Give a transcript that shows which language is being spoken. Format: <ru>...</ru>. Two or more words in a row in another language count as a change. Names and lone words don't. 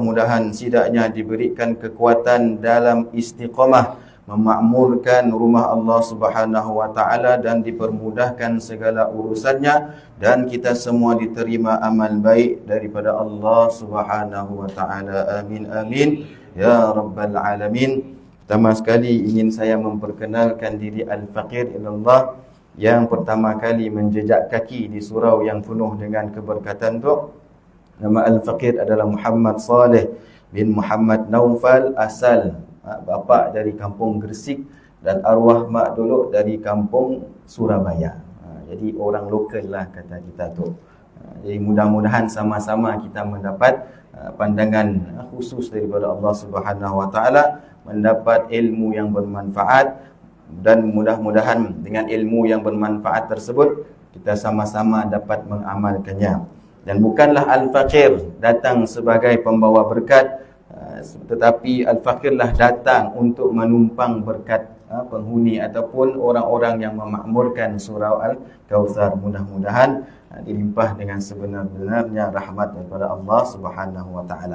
<ms>Mudah-mudahan sidaknya diberikan kekuatan dalam istiqamah memakmurkan rumah Allah</ms> <ar>سبحانه وتعالى</ar> <ms>dan dipermudahkan segala urusannya, dan kita semua diterima amal baik daripada Allah</ms> <ar>سبحانه وتعالى. آمين آمين يا رب العالمين.</ar> <ms>Pertama sekali ingin saya memperkenalkan diri</ms> <ar>الفقير إلى الله</ar> <ms>yang pertama kali menjejak kaki di surau yang penuh dengan keberkatan tu. Nama Al-Faqir adalah Muhammad Saleh bin Muhammad Naufal, asal bapa dari kampung Gresik dan arwah mak dulu dari kampung Surabaya. Jadi orang lokal lah kata kita tu. Jadi mudah-mudahan sama-sama kita mendapat pandangan khusus daripada Allah</ms> <ar>سبحانه وتعالى,</ar> <ms>mendapat ilmu yang bermanfaat, dan mudah-mudahan dengan ilmu yang bermanfaat tersebut kita sama-sama dapat mengamalkannya. Dan bukanlah Al-Faqir datang sebagai pembawa berkat, tetapi Al-Faqirlah datang untuk menumpang berkat penghuni ataupun orang-orang yang memakmurkan surau Al-Kautsar. Mudah-mudahan dilimpah dengan sebenar-benarnya rahmat daripada Allah</ms> <ar>سبحانه وتعالى.</ar>